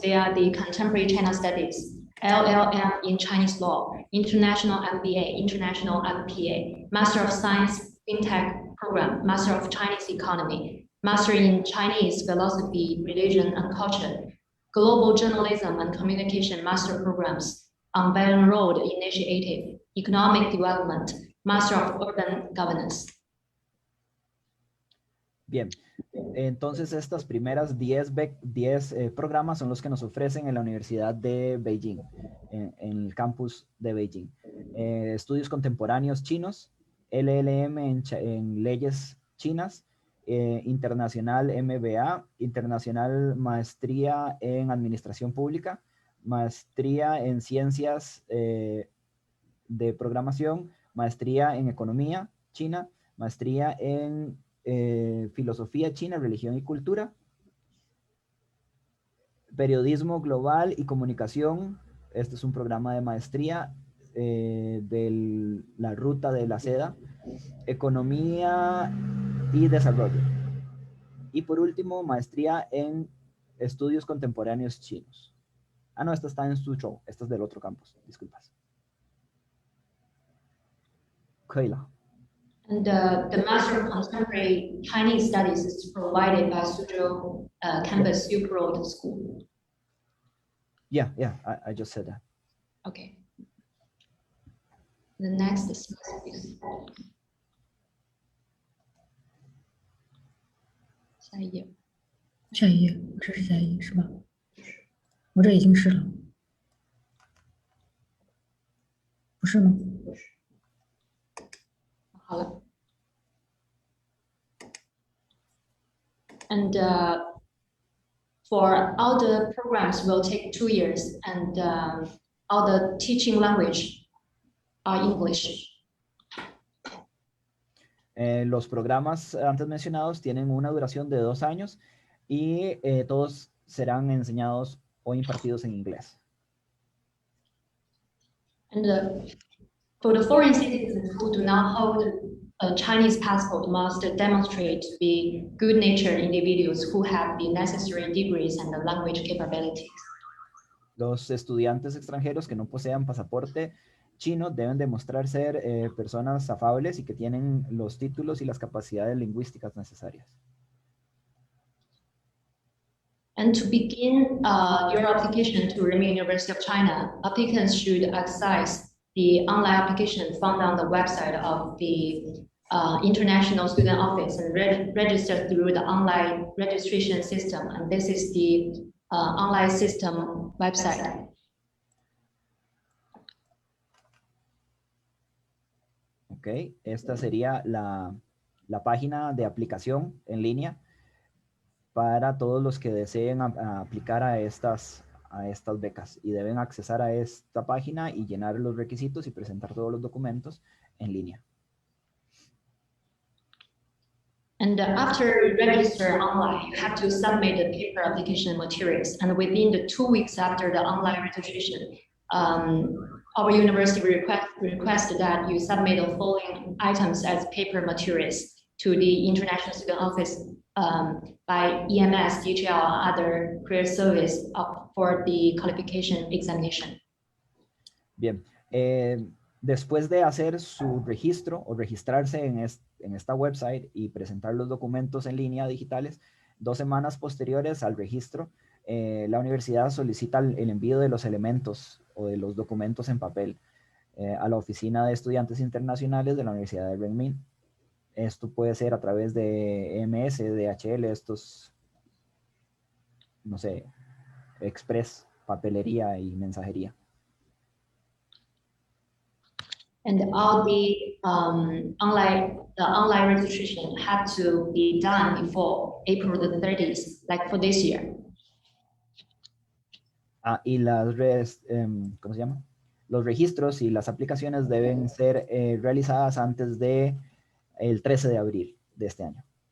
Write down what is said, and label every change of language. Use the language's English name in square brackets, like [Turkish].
[English] They are the Contemporary China Studies, LLM in Chinese Law, International MBA, International MPA, Master of Science FinTech Program, Master of Chinese Economy, Master in Chinese Philosophy, Religion and Culture, Global Journalism and Communication Master Programs, on Belt and Road Initiative, Economic Development, Master of Urban Governance. [Spanish] Bien, entonces estas primeras 10 programas son los que nos ofrecen en la Universidad de Beijing, en el campus de Beijing. Estudios contemporáneos chinos, LLM en leyes chinas, internacional MBA, internacional maestría en administración pública, maestría en ciencias de programación, maestría en economía china, maestría en filosofía china, religión y cultura, periodismo global y comunicación. Este es un programa de maestría de la ruta de la seda, economía y desarrollo. Y por último, maestría en estudios contemporáneos chinos. Ah, no, esta está en Suzhou, esta es del otro campus, disculpas. [English] Kayla. And the Master of Contemporary Chinese Studies is provided by Suzhou Campus Silk Road School. Yeah, I just said that. Okay. The next slide, please. [Chinese] 下一页。下一页，这是下一页是吧？我这已经是了，不是吗？好了。 [English] And for all the programs will take 2 years, and all the teaching language are English. [Spanish] Los programas antes mencionados tienen una duración de 2 años y todos serán enseñados o impartidos en inglés. [English] And for the foreign citizens who do not hold a Chinese passport must demonstrate to be good-natured individuals who have the necessary degrees and the language capabilities. [Spanish] Los estudiantes extranjeros que no posean pasaporte chino deben demostrar ser personas afables y que tienen los títulos y las capacidades lingüísticas necesarias. [English] And to begin your application to Renmin University of China, applicants should access the online application found on the website of the International Student Office and register through the online registration system. And this is the online system website. [Spanish] Ok, esta sería la página de aplicación en línea para todos los que deseen aplicar a estas becas, y deben accesar a esta página y llenar los requisitos y presentar todos los documentos en línea. [English] And after you register online, you have to submit the paper application materials. And within the 2 weeks after the online registration, our university requests that you submit the following items as paper materials to the International Student Office by EMS, DHL, or other career service for the qualification examination. [Spanish] Bien, después de hacer su registro o registrarse en esta website y presentar los documentos en línea digitales, 2 semanas posteriores al registro, la universidad solicita el envío de los elementos o de los documentos en papel a la Oficina de Estudiantes Internacionales de la Universidad de Renmin. Esto puede ser a través de EMS, DHL, estos, no sé, express, papelería y mensajería. [English] And all the online registration had to be done before April the 30th, like for this year. [Spanish] Y ¿cómo se llama? Los registros y las aplicaciones deben ser realizadas antes de el 13 de abril de este año.